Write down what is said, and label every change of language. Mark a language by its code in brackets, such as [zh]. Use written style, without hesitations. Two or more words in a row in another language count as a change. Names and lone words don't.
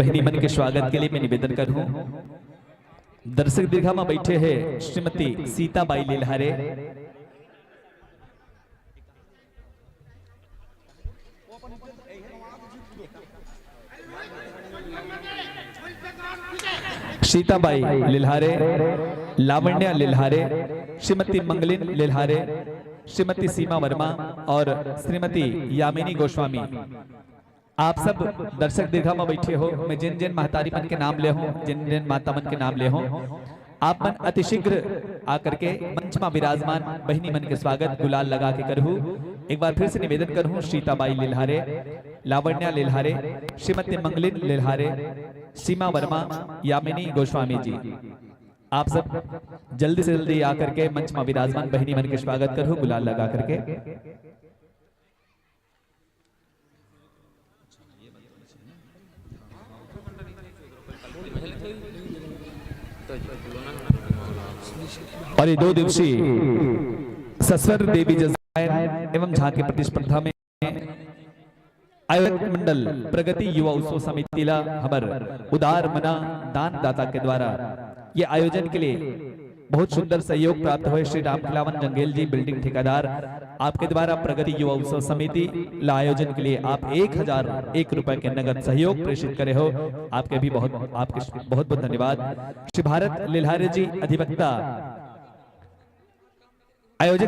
[hne] बहनी मन के स्वागत के लिए मैं निवेदन करूं, दर्शक दीर्घा में बैठे हैं श्रीमती सीताबाई लिल्हारे, सीताबाई लिल्हारे, लावण्या लिल्हारे, श्रीमती मंगलिन लिल्हारे, श्रीमती सीमा वर्मा और श्रीमती यामिनी गोस्वामी आप सब दर्शक दीर्घा में बैठे हो। मैं जिन जिन महतारी मन के नाम ले हूं, जिन जिन माता मन के नाम ले हूं, आप मन अतिशीघ्र आकर के मंच में विराजमान बहनी मन के स्वागत गुलाल लगा के करहूं। एक बार फिर से निवेदन करहूं, सीताबाई लिल्हारे, लावण्या लिल्हारे, श्रीमती मंगलिन लिल्हारे, सीमा वर्मा, यामिनी गोस्वामी जी आप सब जल्दी से जल्दी आकर के मंच में विराजमान बहनी मन के स्वागत करो गुलाल लगा करके। और ये 2 दिवसीय सस्वर देवी जजायन एवं झांकी प्रतिस्पर्धा में आयोजक मंडल प्रगति युवा उत्सव समिति ला हमर उदार मना दान दाता के द्वारा ये आयोजन के लिए बहुत सुंदर सहयोग प्राप्त हुए। श्री राम खिलावन जंगेल जी बिल्डिंग ठेकेदार आपके द्वारा प्रगति युवा उत्सव समिति ला आयोजन के लिए आप 1001 रुपए के नगद सहयोग प्रेषित करे हो। आपके भी बहुत बहुत धन्यवाद। श्री भारत लिल्हारे जी अधिवक्ता